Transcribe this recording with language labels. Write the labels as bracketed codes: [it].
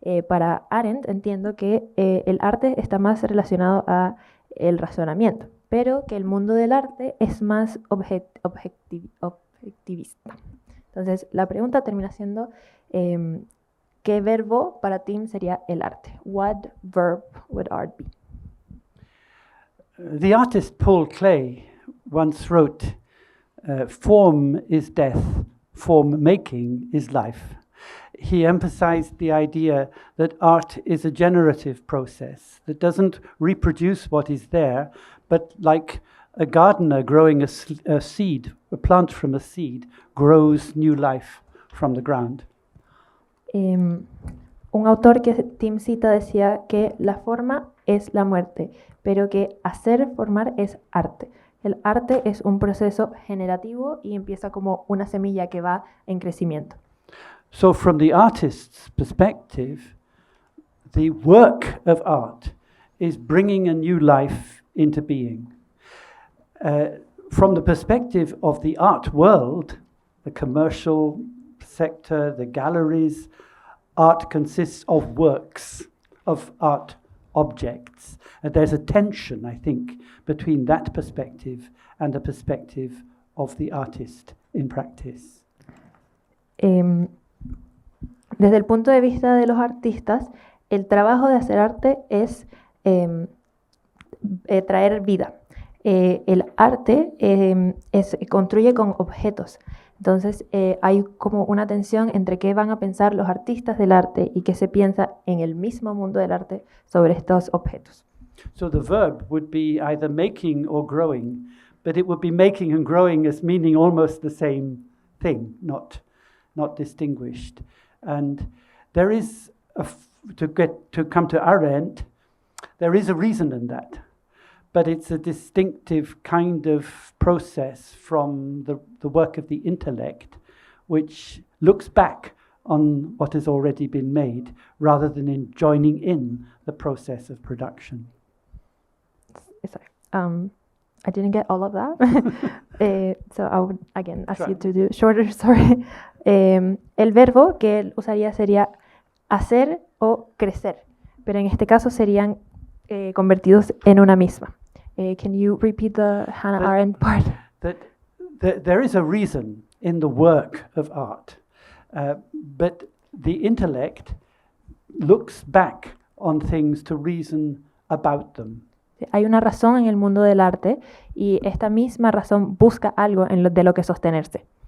[es] Para Arendt entiendo que el arte está más relacionado a el razonamiento, pero que el mundo del arte es más objetivista. Entonces, la pregunta termina siendo ¿qué verbo para Tim sería el arte? [en] What verb would art be? The artist Paul Klee once wrote, form is death, form making is life. He emphasized the idea that art is a generative process that doesn't reproduce what is there, but like a gardener growing a seed, a plant from a seed, grows new life from the ground. [es] Un autor que Tim cita decía que la forma es la muerte, pero que hacer formar es arte. El arte es un proceso generativo y empieza como una semilla que va en crecimiento. [en] So from the artist's perspective, the work of art is bringing a new life into being. From the perspective of the art world, the commercial sector, the galleries, art consists of works, of art objects. And there's a tension, I think, between that perspective and the perspective of the artist in practice. [es] Desde el punto de vista de los artistas, el trabajo de hacer arte es traer vida. El arte construye con objetos. Entonces hay como una tensión entre qué van a pensar los artistas del arte y qué se piensa en el mismo mundo del arte sobre estos objetos. [en] So the verb would be either making or growing, but it would be making and growing as meaning almost the same thing, not distinguished. And there is, to come to our end, there is a reason in that. But it's a distinctive kind of process from the work of the intellect, which looks back on what has already been made, rather than in joining in the process of production. Sorry. I didn't get all of that. So I would, again, ask you to do shorter, sorry. [es] El verbo que él usaría sería hacer o crecer, pero en este caso serían convertidos en una misma. [en] Can you repeat the Hannah Arendt part? That there is a reason in the work of art, but the intellect looks back on things to reason about them. [es] Hay una razón en el mundo del arte y esta misma razón busca algo de lo que sostenerse.